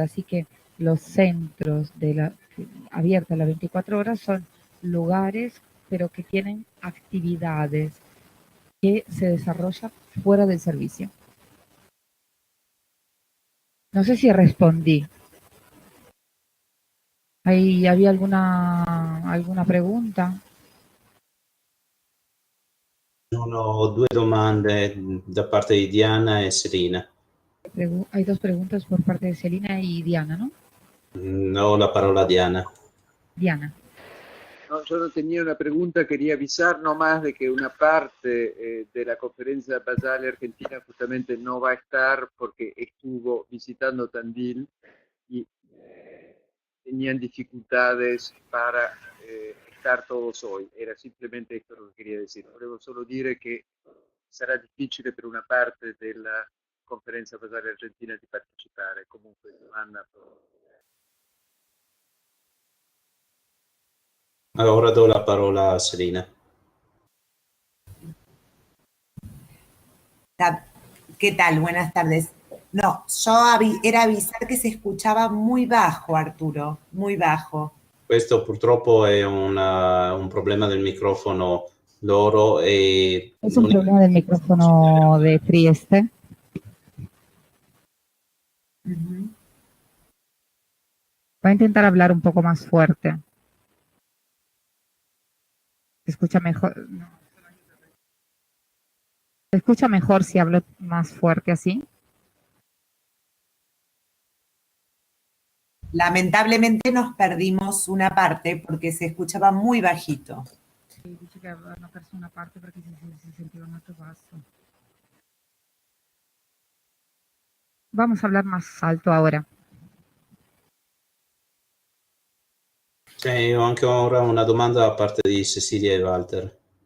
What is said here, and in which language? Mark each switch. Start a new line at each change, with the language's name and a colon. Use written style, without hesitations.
Spanish: Así que los centros abiertos a las 24 horas son lugares, pero que tienen actividades que se desarrollan fuera del servicio. No sé si respondí. ¿Ahí había alguna pregunta?
Italian: Ho due domande da parte di Diana e Selina.
Spanish: Hay dos preguntas por parte de Selina y Diana, ¿no?
Italian: Ho la parola a Diana. Diana.
Spanish: No, yo no tenía una pregunta, quería avisar nomás de que una parte de la conferencia basal argentina justamente no va a estar porque estuvo visitando Tandil y tenían dificultades para estar todos hoy. Era simplemente esto lo que quería decir.
Italian: Volevo solo dire che sarà difficile per una parte della conferenza basale argentina di partecipare. Comunque domanda. Ora do la parola a Selina.
Spanish: ¿Qué tal? Buenas tardes. No, yo era avisar que se escuchaba muy bajo, Arturo, muy bajo.
Italian: Questo purtroppo è un problema del microfono loro e...
Spanish: Es un problema del micrófono de Trieste. Uh-huh. Voy a intentar hablar un poco más fuerte. ¿Se escucha mejor? No. ¿Se escucha mejor si hablo más fuerte así? Lamentablemente nos perdimos una parte porque se escuchaba muy bajito. Sí, dice que
Italian: hanno perso una parte perché si sentiva molto basso.
Spanish: Vamos a hablar más alto ahora.
Italian: Sì, io ho anche ora una domanda da parte di Cecilia e Walter.